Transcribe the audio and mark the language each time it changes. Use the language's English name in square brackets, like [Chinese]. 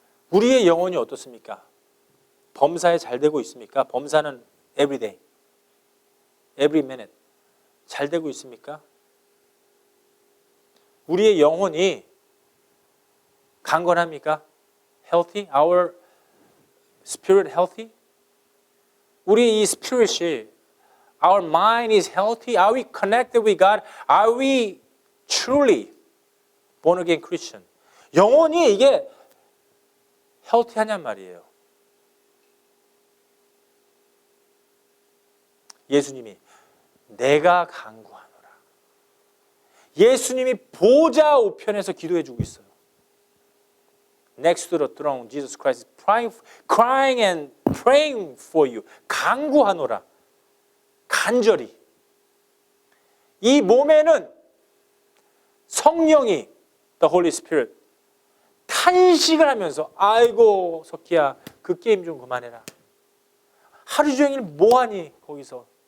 [Korean] 우리의 영혼이 어떻습니까? 범사에 잘 되고 있습니까? 범사는 every day, every minute 잘 되고 있습니까? 우리의 영혼이 강건합니까? [English] Healthy? Our spirit healthy? 우리 이 spirit이 Our mind is healthy? Are we connected with God? Are we truly born again Christian? [Korean] 영혼이 이게 healthy하냔 말이에요. 예수님이 내가 간구하노라. 예수님이 보좌 우편에서 기도해 주고 있어요. [English] Next to the throne, Jesus Christ is crying and praying for you. [Korean] 간구하노라. 간절히. 이 몸에는 성령이 The Holy Spirit 탄식을 하면서 아이고 석희야 그 게임 좀 그만해라. 하루 종일 뭐하니 거기서.